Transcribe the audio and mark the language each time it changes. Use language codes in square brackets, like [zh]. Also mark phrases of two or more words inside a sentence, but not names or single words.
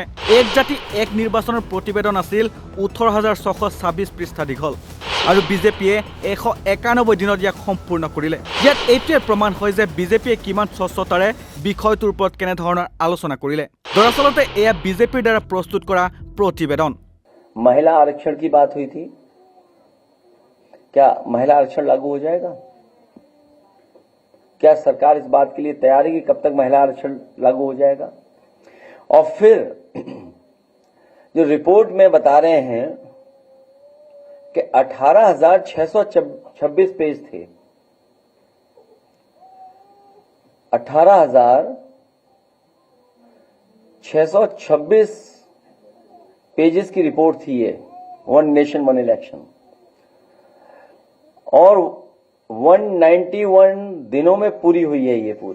[as] এক জাতি এক নিৰ্বাচনৰ প্ৰতিবেদন আছিল 18,626 পৃষ্ঠা দীঘল আৰু বিজেপিয়ে 191 দিনত ইয়াক সম্পূৰ্ণ কৰিলে। ইয়াত এইটোৱে প্ৰমাণ হয় যে বিজেপিয়ে কিমান স্বচ্ছতাৰে বিষয়টোৰ ওপৰত কেনেধৰণৰ আলোচনা কৰিলে। দৰাচলতে এয়া বিজেপিৰ দ্বাৰা প্ৰস্তুত কৰা প্ৰতিবেদন। [hi] महिला आरक्षण की बात हुई थी, क्या महिला आरक्षण लागू हो जाएगा? क्या सरकार इस बात के लिए तैयार है कि कब तक महिला आरक्षण लागू हो जाएगा? और फिर जो रिपोर्ट में बता रहे हैं कि 18,626 पेज थे, 18,626 पेजेस की रिपोर्ट थी ये, [en] one nation one election, [hi] और 191 दिनों में पूरी हुई है ये पूरी।